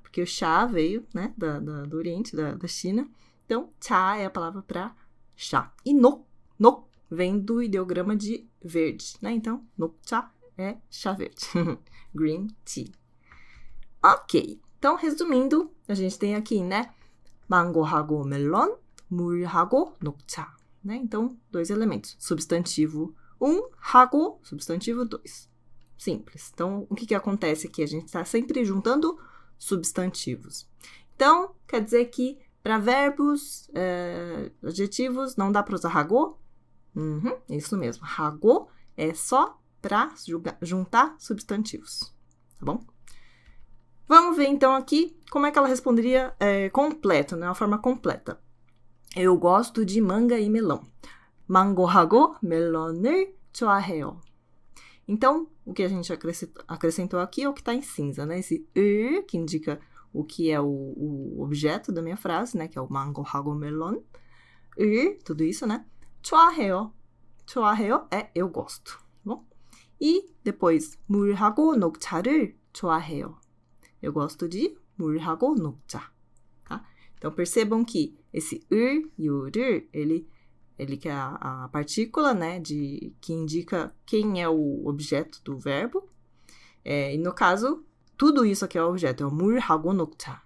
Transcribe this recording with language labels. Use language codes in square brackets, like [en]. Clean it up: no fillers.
[pt] Porque o chá veio, né? Do Oriente, da China. Então, chá é a palavra para chá. E nok vem do ideograma de verde, né? Então, 녹차 é chá verde. [en] Green tea. [pt] Ok. Então, resumindo, a gente tem aqui, né? [ko] mango하고 멜론, 물하고 녹차. [pt] Né? Então, 2 elementos. Substantivo 1, 하고, substantivo 2. Simples. Então, o que acontece aqui? A gente está sempre juntando substantivos. Então, quer dizer que para verbos, adjetivos, não dá para usar 하고? Isso mesmo. 하고 é só para juntar substantivos. Tá bom? Vamos ver então aqui como é que ela responderia completo, né? Uma forma completa. Eu gosto de manga e melão. [ko] mango하고 멜론을 좋아해요. [pt] Então, o que a gente acrescentou aqui é o que está em cinza, né? Esse que indica o que é o objeto da minha frase, né? Que é o [ko] mango하고 멜론. [pt] tudo isso, né? [ko] 좋아해요. 좋아해요 [pt] é eu gosto. Bom? E depois, [ko] 물하고 녹차를 좋아해요. [pt] Eu gosto de [ko] 물하고 녹차. [pt] Tá? Então, percebam que esse e o ele que é a partícula, né, que indica quem é o objeto do verbo. E no caso, tudo isso aqui é o objeto, é o [ko] 물하고 녹차.